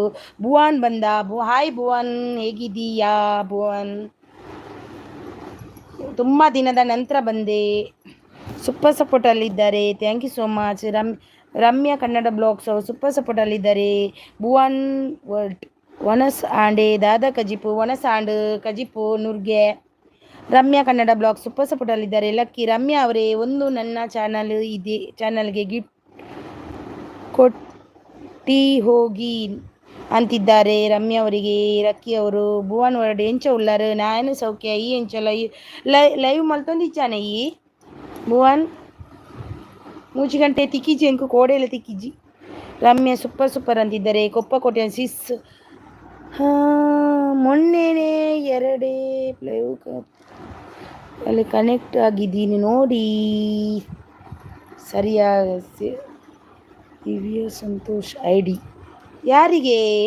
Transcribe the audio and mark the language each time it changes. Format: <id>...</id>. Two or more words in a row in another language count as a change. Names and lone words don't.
<kn>ಭುವನ್ ಬಂದ. ಹಾಯ್ ಭುವನ್, ಹೇಗಿದ್ದೀಯಾ ಭುವನ್? ತುಂಬ ದಿನದ ನಂತರ ಬಂದೆ. ಸೂಪರ್ ಸಪೋರ್ಟಲ್ಲಿದ್ದಾರೆ.</kn> <en>thank you so much.</en> <kn>ರಮ್ಯಾ ಕನ್ನಡ ಬ್ಲಾಗ್ಸ್ ಅವರು ಸೂಪರ್ ಸಪೋರ್ಟಲ್ಲಿದ್ದಾರೆ.</kn> <tcy>ಭುವನ್ ವರ್ಲ್ಡ್ ವನಸ್ ಆಂಡೆ ದಾದಾ ಕಜಿಪು ವನಸ್ ಆಂಡ್ ಕಜಿಪು ನುರ್ಗೆ.</tcy> <kn>ರಮ್ಯಾ ಕನ್ನಡ ಬ್ಲಾಗ್ ಸೂಪರ್ ಸಪೋರ್ಟಲ್ಲಿದ್ದಾರೆ. ಲಕ್ಕಿ ರಮ್ಯಾ ಅವರೇ, ಒಂದು ನನ್ನ ಚಾನಲ್ಗೆ ಗಿಫ್ಟ್ ಕೊಟ್ಟಿ ಹೋಗಿ ಅಂತಿದ್ದಾರೆ ರಮ್ಯಾ ಅವರಿಗೆ.</kn> <tcy>ಲಕ್ಕಿ ಅವರು ಭುವನ್ ವರ್ಡ್ ಎಂಚ ಉಳ್ಳಾರು ನಾನು ಸೌಖ್ಯ ಈ ಎಂಚಲ್ಲ ಲೈವ್ ಮಲ್ತೊಂದಿಚ್ಚಾನೆ ಈ ಭುವನ್ ಮೂಚಿ ಗಂಟೆ ತಿಕ್ಕಿಜಿ ಎಂಕು ಕೋಡೆಲ್ಲ ತಿಕ್ಕಿಜಿ.</tcy> <kn>ರಮ್ಯಾ ಸೂಪರ್ ಅಂತಿದ್ದಾರೆ. ಕೊಪ್ಪ ಕೋಟೆ ಸಿಸ್ ಮೊನ್ನೆನೇ 2 ಲೈವ್ ಅಲ್ಲಿ ಕನೆಕ್ಟ್ ಆಗಿದ್ದೀನಿ ನೋಡಿ. ಸರಿಯಾಗಿ ದಿವ್ಯ ಸಂತೋಷ್ ID ಯಾರಿಗೆ?</kn>